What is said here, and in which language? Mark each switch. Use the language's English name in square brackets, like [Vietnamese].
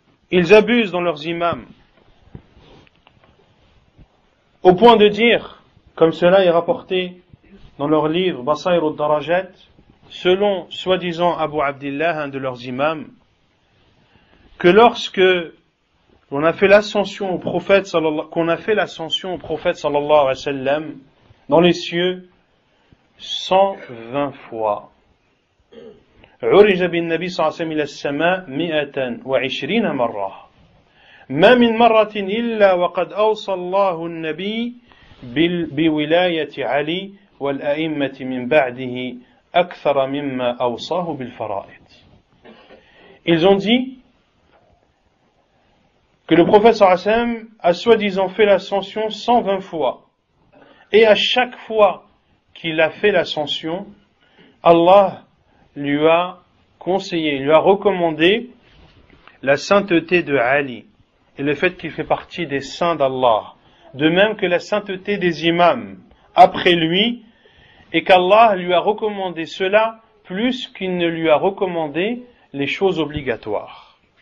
[French] Ils abusent dans leurs imams, au point de dire, comme cela est rapporté dans leur livre Basair al-Darajat, selon soi-disant Abu Abdillah, un de leurs imams, que lorsque qu'on a fait l'ascension au prophète sallallahu alayhi wa sallam dans les cieux 120 fois. [Arabic] عرج بالنبي صلى الله عليه وسلم إلى السماء 120 مرة ما من مرة إلا وقد أوصى الله النبي بولاية علي والأئمة من بعده أكثر مما أوصاه بالفرائض. [French] Ils ont dit que le prophète sallallahu alayhi wa sallam a soi-disant fait l'ascension 120 fois. Et à chaque fois qu'il a fait l'ascension, Allah lui a conseillé, lui a recommandé la sainteté de Ali et le fait qu'il fait partie des saints d'Allah, de même que la sainteté des imams après lui, et qu'Allah lui a recommandé cela plus qu'il ne lui a recommandé les choses obligatoires.